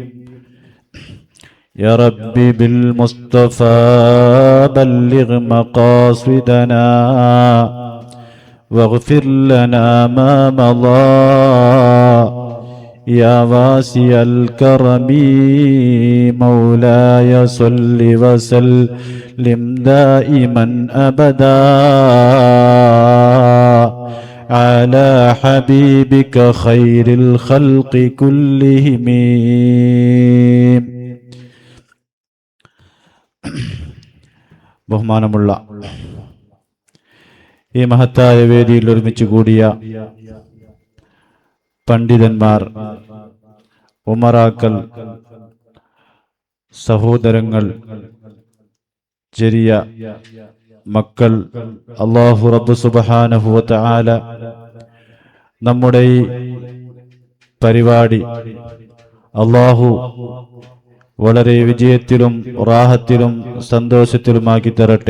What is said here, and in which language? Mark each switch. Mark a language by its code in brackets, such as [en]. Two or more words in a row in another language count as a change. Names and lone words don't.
[ar] يا رب بالمصطفى بلغ مقاصدنا واغفر لنا ما مضى يا واسع الكرم مولاي صل وسلم دائما أبدا على حبيبك خير الخلق كلهم. [ml] ബഹുമാനമുള്ള ഈ മഹത്തായ വേദിയിൽ ഒരുമിച്ച് കൂടിയ പണ്ഡിതന്മാർ, ഉമറാക്കൾ, സഹോദരങ്ങൾ, ചെറിയ മക്കൾ, [ar] الله رب سبحانه و تعالى [ml] നമ്മുടെ ഈ പരിപാടി അല്ലാഹു വളരെ വിജയത്തിലും റാഹത്തിലും സന്തോഷത്തിലുമാക്കി തരട്ടെ.